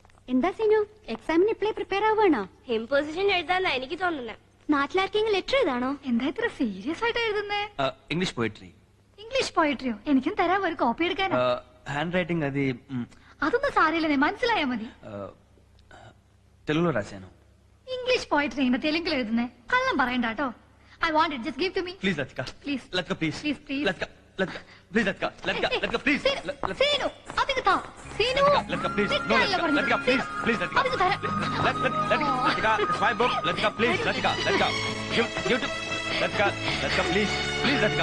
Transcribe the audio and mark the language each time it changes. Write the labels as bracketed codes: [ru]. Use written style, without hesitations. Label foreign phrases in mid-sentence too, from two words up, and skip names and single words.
[ml] എന്താ സീനു എക്സാമിന് ഇപ്പോഴേ പ്രിപ്പയർ ആവുകയാണോ? ഇമ്പോസിഷൻ എഴുതാന്നാ എനിക്ക് തോന്നുന്നത്. നാട്ടിലാർക്കെങ്കിലും ലെറ്റർ എഴുതാണോ? എന്താ ഇത്ര സീരിയസ് ആയിട്ട് എഴുതുന്നേ? [en] English poetry English poetryയോ? [ml] എനിക്കും തരാം ഒരു കോപ്പി എടുക്കാനാ. [te] హ్యాండ్ రైటింగ్ అది [ml] അതൊന്നും സാരമില്ലെന്നേ, മനസ്സിലായാ മതി. [te] తెలుగులో రాశాను. [en] English poetry [ml] ഇങ്ങനെ തെലുങ്കിൽ എഴുതുന്നേ? കള്ളം പറയണ്ട കേട്ടോ. [en] I want it, just give to me. please లతిక, Please. లతిక please, Please, please. లతిక, లతిక ప్లీజ్, లతిక, లతిక, లతిక ప్లీజ్, [ml] സീനു അതിന് താ. സീനു [en] లతిక please, no [ml] തെറ്റാണല്ലോ లతిక, പറഞ്ഞത്. [en] లతిక please, please లతిక, [ml] അതിന് തരാം. [en] లతిక, it's my book, లతిక please, లతిక, లతిక, give to లతిక, లతిక please, please లతిక.